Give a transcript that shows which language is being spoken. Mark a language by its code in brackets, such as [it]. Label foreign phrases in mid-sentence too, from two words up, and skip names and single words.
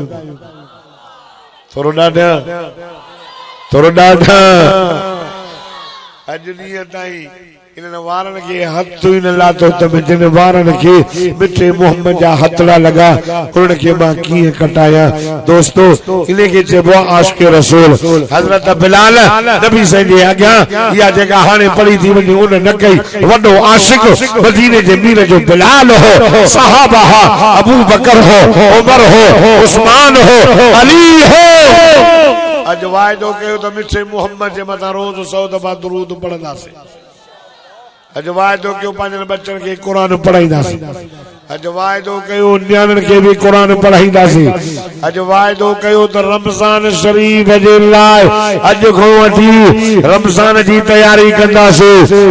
[sd] थोरो ॾाढा अॼु ॾींहं ताईं इन्हनि वारनि खे हथ ई न लाथो त जिन वारनि खे मिठे मोहम्मद जा हथड़ा लॻा उन्हनि खे मां कीअं कटाया। दोस्तो इन खे चइबो आहे आशिक़ रसूल। हज़रत बिलाल नबी साईं जे अॻियां इहा जेका हाणे पढ़ी थी वञे उन न कई। वॾो आशिक़ मदीने जे मीर जो बिलाल हो, सहाबा हा, अबू बकर हो, उमर हो, उस्मान हो, अली हो। अॼु वाइदो कयो त मिठे मोहम्मद जे मथां रोज़ 100 दफ़ा दुरूद पढ़ंदासीं। अॼु वाइदो कयो पंहिंजनि बच्चनि खे क़ुरान पढ़ाईंदासीं। अॼु वाइदो कयो न्याणियुनि खे बि क़ुरान पढ़ाईंदासीं। अॼु वाइदो कयो त रमज़ान शरीफ़ जे लाइ अॼु खां वठी रमज़ान जी तयारी कंदासीं।